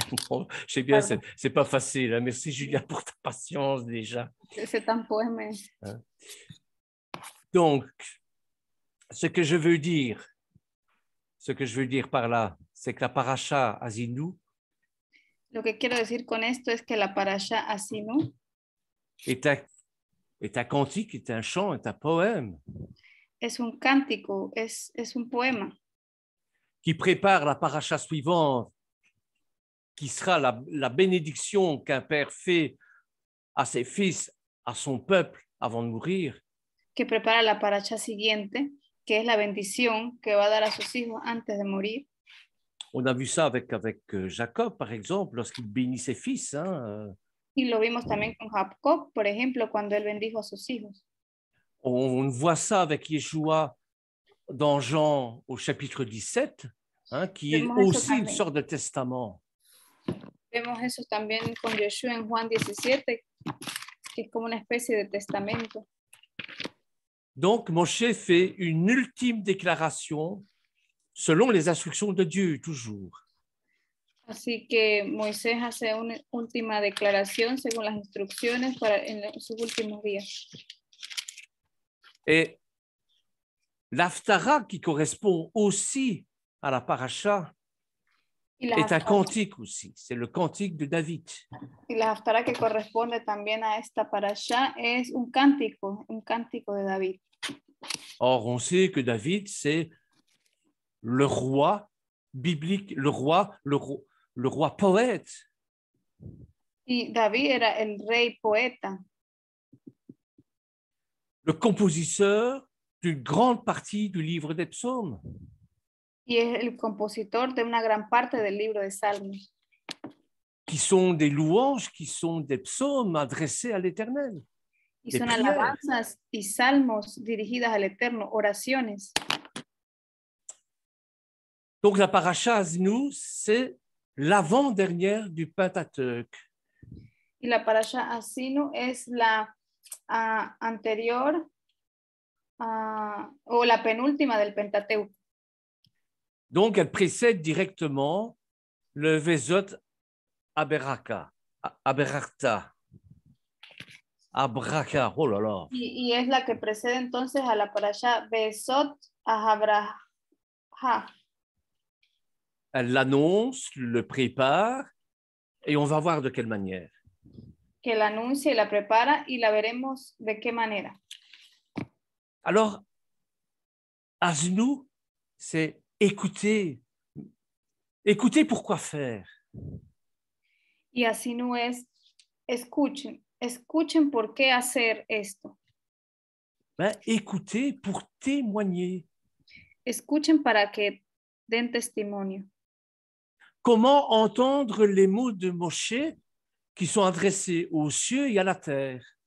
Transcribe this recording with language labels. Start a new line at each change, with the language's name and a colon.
French: Non, je sais bien, c'est pas facile. Hein. Merci Julia pour ta patience déjà. C'est un poème. Hein? Donc, ce que je veux dire par là, c'est que la paracha Azinu
Spanish: Lo que quiero decir con esto es que la parasha Asinu
French: est un cantique, est un chant, est un poème.
Spanish: Es un cántico, es un poema.
French: Qui prépare la paracha suivante, qui sera la bénédiction qu'un père fait à ses fils, à son peuple avant de mourir.
Spanish: Que prepara la paracha siguiente, que es la bendición que va a dar a sus hijos antes de morir.
French: On a vu ça avec Jacob, par exemple, lorsqu'il bénit ses fils. Hein.
Spanish: Y lo vimos también con Jacob, por ejemplo, cuando él bendijo a sus hijos.
French: On voit ça avec Yeshua dans Jean au chapitre 17, hein, qui est aussi une sorte de testament.
Spanish: Vemos eso también con Yeshua en Juan 17, que es como una especie de testamento.
French: Donc, Moshe fait une ultime déclaration selon les instructions de Dieu, toujours.
Spanish: Así que Moisés hace una última declaración según las instrucciones en sus últimos días.
French: Et l'Haftara, qui correspond aussi à la paracha, est un cantique aussi. C'est le cantique de David.
Spanish: Y la Haftara que corresponde también a esta parasha es un cántico de David.
French: Or, on sait que David, c'est le roi biblique, le roi poète.
Spanish: Y David era el rey poeta.
French: Le compositeur d'une grande partie du livre des psaumes.
Spanish: Y es el compositor de una gran parte del libro de Salmos.
French: Qui sont des louanges, qui sont des psaumes adressés à l'Éternel.
Spanish: Y son alabanzas y salmos dirigidas al Eterno, oraciones.
French: Donc la paracha Azinu, c'est l'avant-dernière du Pentateuque.
Spanish: Y la parasha Asinu es la anterior o la penúltima del Pentateuco.
French: Donc, elle précède directement le Vezot Aberaka, Aberachta, Abraka, oh là là.
Spanish: Y es la que precede entonces a la parasha Besot Ahabraha.
French: Elle l'annonce, le prépare, et on va voir de quelle manière.
Spanish: Que la anuncia y la prepara y la veremos de qué manera.
French: Alors, Aznou, c'est écouter. Écouter pour quoi faire?
Spanish: Y así no es, escuchen por qué hacer esto.
French: Ben, écouter pour témoigner.
Spanish: Escuchen para que den testimonio.
French: Comment entendre les mots de Moshe qui sont adressés aux cieux et à la terre?